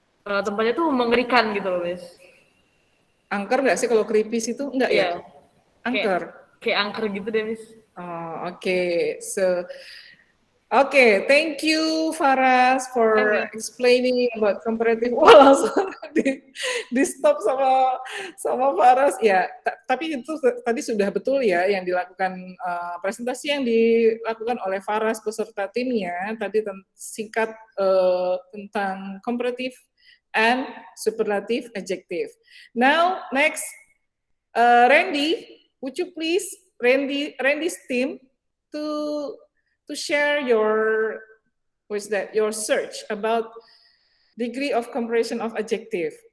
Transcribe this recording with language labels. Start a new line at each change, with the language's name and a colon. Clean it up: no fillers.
Indonesian: Tempatnya tuh mengerikan gitu loh, Miss. Angker nggak sih kalau creepy itu? Enggak ya? Angker. Kayak angker gitu deh, Miss.
English: Oh, okay. So, okay. Thank you, Faras, for explaining about comparative.
Indonesian: Wah, langsung di stop sama Faras. Ya, tapi itu tadi sudah betul ya yang dilakukan presentasi yang dilakukan oleh Faras beserta timnya tadi singkat tentang comparative and superlative adjective.
English: Now, next, Randy, would you please, Randy's team, to share your search about degree of comparison of adjective.